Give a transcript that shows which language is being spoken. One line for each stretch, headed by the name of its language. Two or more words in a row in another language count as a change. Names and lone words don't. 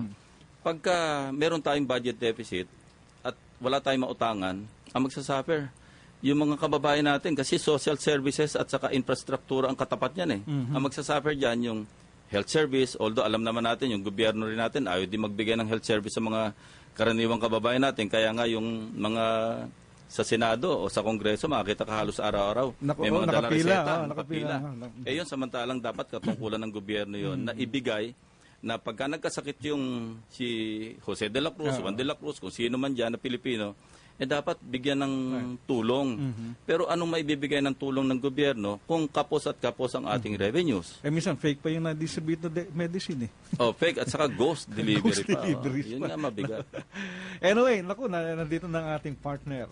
Filipino: Pagka meron tayong
English: budget deficit
Filipino: at wala tayong mautangan, ang magsasuffer yung mga kababayan natin kasi
English: social services
Filipino: at saka infrastruktura ang katapat niyan Ang magsasuffer diyan yung
English: health service,
Filipino: although alam naman natin yung gobyerno rin natin ayaw din magbigay ng
English: health service
Filipino: sa mga karaniwang kababayan natin, kaya nga yung mga sa Senado o sa Kongreso makakita ka halos araw-araw may mga dalang reseta, nakapila. Yun samantalang dapat katungkulan ng gobyerno yun na ibigay na pagka nagkasakit yung si Jose de la Cruz, Juan de la Cruz, kung sino man dyan na Pilipino, dapat bigyan ng tulong. Pero anong maibibigay ng tulong ng gobyerno kung kapos at kapos ang ating revenues? Minsan fake pa yung na-distribute na medicine Fake at saka
English: ghost delivery
Filipino: pa. Yun nga mabigat. Anyway, naku, nandito na ang ating partner.